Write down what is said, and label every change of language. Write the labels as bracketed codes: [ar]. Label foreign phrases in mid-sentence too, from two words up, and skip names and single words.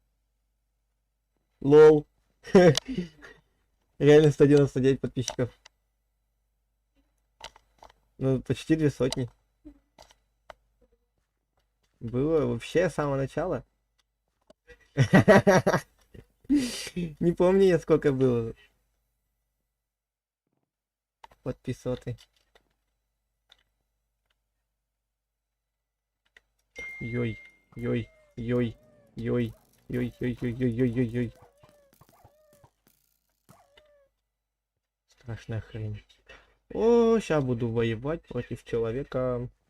[ru] Лол. Реально 199 подписчиков. Ну, почти 200. Было вообще с самого начала. Не помню я сколько было. Подписоты. Йой, йой, йой, йой, йой, йой, йой, йой, йой, йой, йой. Страшная хрень. О, сейчас буду воевать против человека.